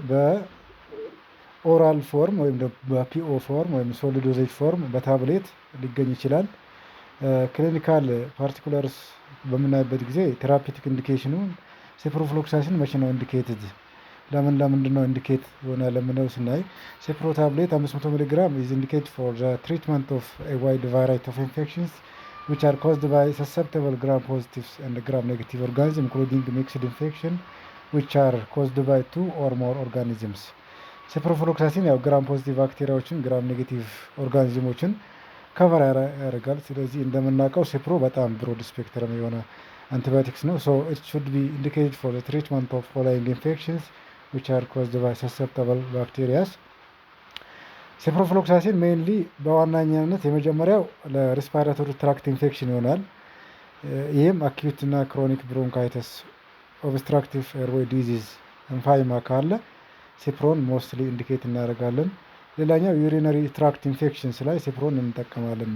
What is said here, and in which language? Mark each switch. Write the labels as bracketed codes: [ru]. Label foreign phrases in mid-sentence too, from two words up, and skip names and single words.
[en] oral form [am] ወይም [en] PO form [am] ወይም [en] solid dosage form [am] በታብሌት ሊገኝ ይችላል። [en] clinical particulars [am] በምናይበት ጊዜ [en] therapeutic indication [am] ሴፕሮፍሎክሳሲን መቼ ነው ኢንዲኬትድ፣ ለምንድን ነው ኢንዲኬት ሆነ ለምነው ስናይ [en] Cipro tablet 500 milligram is indicate for the treatment of a wide variety of infections which are caused by susceptible gram positives and gram negative organisms including mixed infection which are caused by 2 or more organisms። [am] ሴፕሮፍሎክሳሲን ያው [en] gram positive [am] ባክቴሪያዎችን [en] gram negative [am] ኦርጋኒዝሞችን ከቨር ያደርጋል። ስለዚህ እንደምናውቀው ሴፕሮ በጣም [en] broad spectrum [am] የሆነ አንቲባዮቲክስ [en] ነው። so it should be indicated for the treatment of following infections which are caused by susceptible bacteria። ሴፕሮፍሎክሳሲን ሜይንሊ [am] በዋናኛነት የመጀመሪያው [en] respiratory tract infection [am] ይሆናል። ይህም አኪዩት እና [en] chronic bronchitis፣ obstructive airway disease፣ [am] ኤምፋይማ ካለ ሴፕሮን [en] mostly indicate [am] እናደርጋለን። ሌላኛው [en] urinary tract infections [am] ላይ ሴፕሮን እንጠቀማለን።